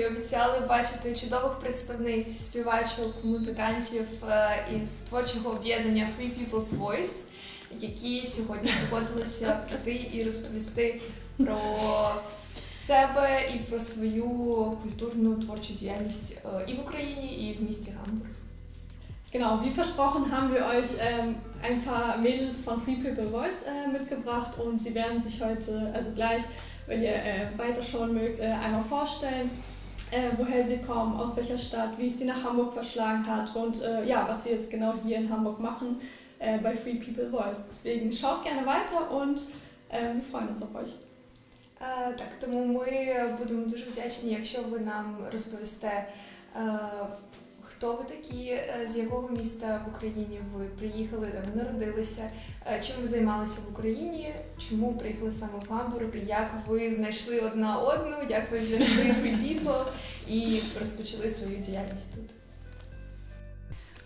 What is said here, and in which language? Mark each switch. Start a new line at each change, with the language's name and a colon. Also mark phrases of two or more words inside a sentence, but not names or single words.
Ukrainian: обіцяли, бачите чудових представниць, співачок, музикантів із творчого об'єднання Free People's Voice, які сьогодні погодилися прийти і розповісти про себе і про свою культурну творчу діяльність і в Україні, і в місті Гамбург.
German: Genau, wie versprochen haben wir euch ein paar Mädels von Free People Voice mitgebracht und sie werden sich heute, also gleich, wenn ihr weiterschauen mögt, einmal vorstellen, woher sie kommen, aus welcher Stadt, wie es sie nach Hamburg verschlagen hat und was sie jetzt genau hier in Hamburg machen bei Free People Voice. Deswegen schaut gerne weiter und wir freuen uns auf euch.
Ukrainian: Так, тому ми будемо дуже вдячні, якщо ви нам розповісте, хто ви такі, з якого міста в Україні ви приїхали, де ви народилися, чим ви займалися в Україні, чому приїхали саме в Гамбург, як ви знайшли одна одну, як ви знайшли Free People і розпочали свою діяльність тут.